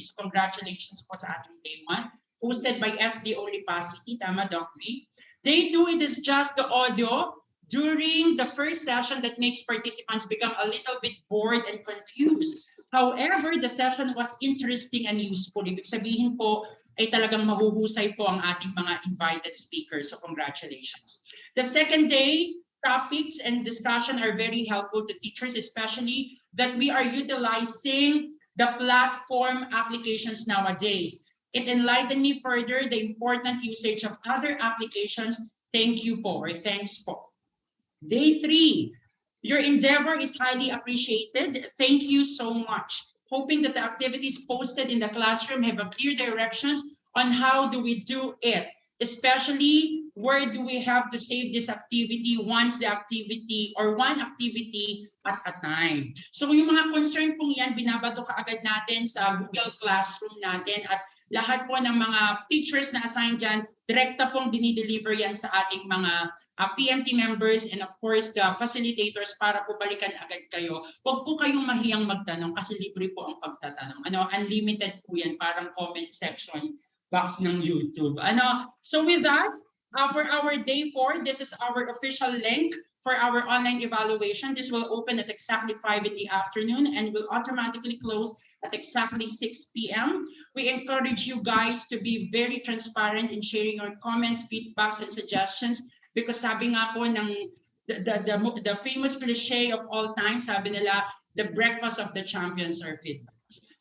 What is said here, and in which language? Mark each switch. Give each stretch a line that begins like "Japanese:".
English: So congratulations po sa ating day 1. Hosted by SDO Lipacity. Tama, Doc V? Day 2, it is just the audio during the first session that makes participants become a little bit bored and confused. However, the session was interesting and useful.
Filipino: Ibig sabihin po ay talagang mahuhusay po ang ating mga invited speakers.
English: So congratulations. The second day, topics and discussion are very helpful to teachers, especially that we are utilizing the platform applications nowadays. It enlightened me further the important usage of other applications. Thank you po, or thanks po. Day 3, your endeavor is highly appreciated. Thank you so much. Hoping that the activities posted in the classroom have a clear directions on how do we do it, especially where do we have to save this activity once the activity or one activity at a time.
Filipino: So yung mga concern pong yan, binabato kaagad natin sa Google Classroom natin at lahat po ng mga teachers na assigned dyan, direkta pong dinideliver yan sa ating mga PMT members
English: and of course the facilitators
Filipino: para po balikan agad kayo. Huwag po kayong mahiyang magtanong kasi libre po ang pagtatanong. Unlimited po yan, parang comment section box ng YouTube.
English: So with that, for our day 4, this is our official link for our online evaluation. This will open at exactly 5 in the afternoon and will automatically close at exactly 6 p.m. We encourage you guys to be very transparent in sharing your comments, feedbacks, and suggestions because
Filipino: sabi nga po ng
English: the famous cliche of all time,
Filipino: sabi nila,
English: the breakfast of the champions are feedbacks.